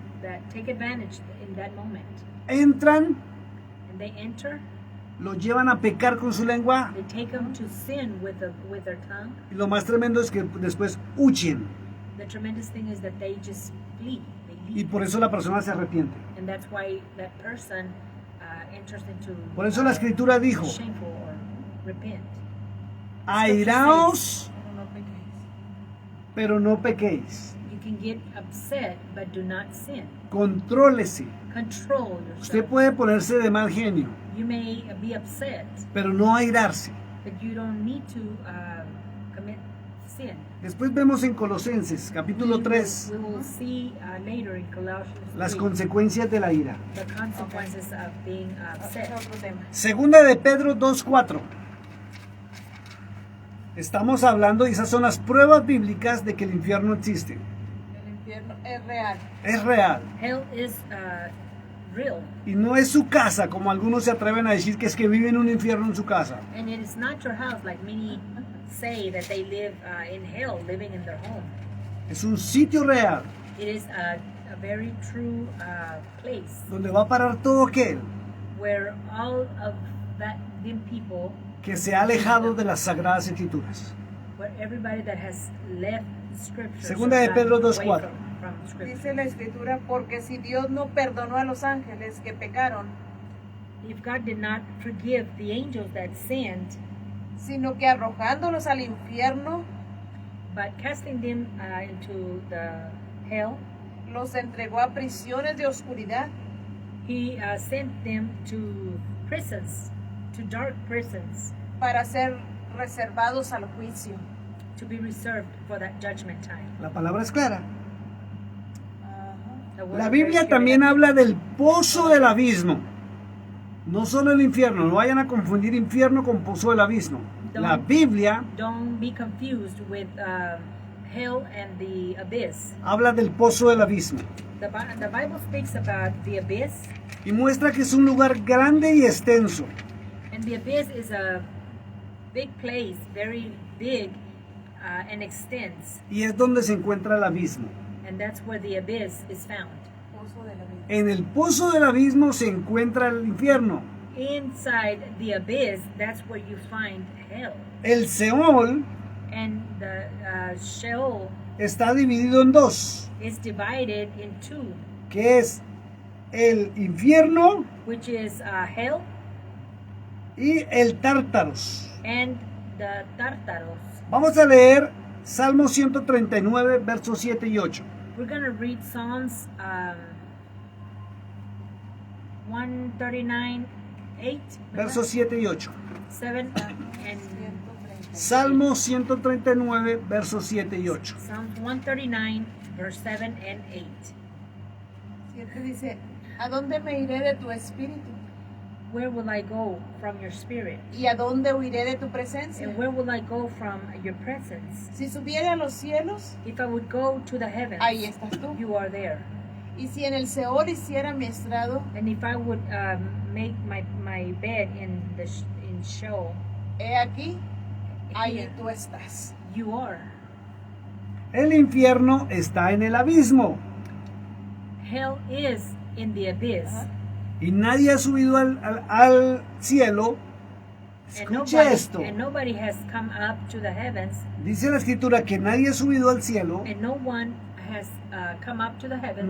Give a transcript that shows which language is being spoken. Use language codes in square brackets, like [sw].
[en] that take advantage in that moment, [es] entran, [en] and they enter, [es] lo llevan a pecar con su lengua [en] they take them to sin with their tongue. [es] y lo más tremendo es que después huyen [en] The tremendous thing is that they just flee, they [es] y [en] leave, [es] por eso la persona se arrepiente. [en] and that's why that person enters into [es] Por eso la escritura dijo, [en] shameful or repent. [es] airaos, Pero no pequéis. pero no pequéis. [en] You can get upset, but do not sin. [es] Contrólese. [en] Control [es] Usted [en] yourself. [es] puede ponerse de mal genio, [en] You may be upset, [es] pero no airarse. [en] but you don't need to commit sin. [es] Después vemos en Colosenses, capítulo 3, [en] We will see later in Colossians [es] las [en] 3, [es] consecuencias de la ira. [en] the consequences of being upset. [es] Es otro tema. Segunda de Pedro 2:4. Estamos hablando, y esas son las pruebas bíblicas de que el infierno existe. El infierno es real. Es real. [en] Hell is real, [es] Y no es su casa, como algunos se atreven a decir que es que viven un infierno en su casa. [en] and it is not your house like many say that they live in hell, living in their home. [es] Es un sitio real, [en] It is a very true place [es] donde va a parar todo aquel [en] where all of them people, [es] que se ha alejado de las sagradas escrituras. [en] where everybody that has left scripture. [es] Segunda de Pedro 2:4. Dice la escritura, porque si Dios no perdonó a los ángeles que pecaron, [en] If God did not forgive the angels that sinned, [es] sino que arrojándolos al infierno, [en] but casting them into the hell, [es] los entregó a prisiones de oscuridad [en] He sent them to prisons, to dark prisons, [es] para ser reservados al juicio. [en] to be reserved for that judgment time. [es] La palabra es clara. [en] The word [es] La [en] is [es] Biblia [en] very [es] también [en] clear. [es] habla del pozo del abismo. No solo el infierno, no vayan a confundir infierno con pozo del abismo. La Biblia [en] Don't be confused with hell and the abyss. [es] habla del pozo del abismo [en] The Bible speaks about the abyss, [es] y muestra que es un lugar grande y extenso. [en] and the abyss is a big place, very big and extends, [es] Y es donde se encuentra el abismo. [en] and that's where the abyss is found. [es] Pozo de la vida. En el pozo del abismo se encuentra el infierno. [en] Inside the abyss, that's where you find hell. [es] El Seol [en] And the Sheol [es] está dividido en dos, [en] is divided in two, [es] que es el infierno [en] which is hell [es] y el Tártaros. [en] and the Tartaros. [es] Vamos a leer Salmo 139, versos 7 y 8. [en] We're going to read Psalms 139, 8. [es] Versos 7 y 8. [en] 7 and [es] Salmo 139, versos 7 y 8. [en] Psalm 139, verse 7 and 8. [es] 7 dice, ¿a dónde me iré de tu espíritu? [en] Where will I go from your spirit? [es] ¿Y a dónde huiré de tu presencia? [en] And where will I go from your presence? [es] Si subiera a los cielos, [en] If I would go to the heavens, [es] ahí estás tú. [en] you are there. [es] Y si en el Seol hiciera mi estrado, [en] And if I would make my bed in Sheol, [es] he aquí, ahí [en] here [es] tú estás. [en] you are. [es] El infierno está en el abismo [en] Hell is in the abyss. [es] y nadie ha subido al cielo. Escuche esto. [en] And nobody has come up to the heavens, [es] Dice la escritura que nadie ha subido al cielo, [en] and no one has come up to the heavens,